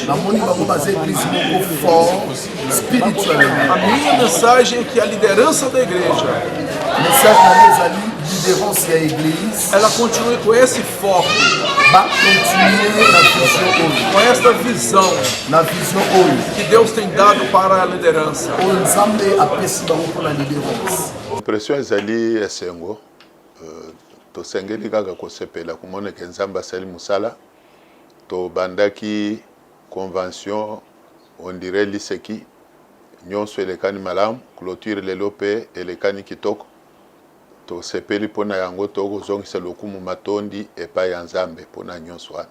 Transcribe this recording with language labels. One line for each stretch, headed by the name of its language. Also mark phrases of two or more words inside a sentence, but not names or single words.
Portuguese: A minha mensagem é que a liderança da igreja, ela continue com esse foco, com esta visão que Deus tem dado para a liderança. Impressões ali é sengo.
Lingala: Tosengeli kaka kosepela kumona ke nzambe asali musala to bandaki convention
French: on dirait
Lingala: liseki nyonso elekani malamu clôture lelo pe elekani kitoko tosepeli mpona yango tokozongisa lokumu matondi epai ya nzambe mpona nyonso wana.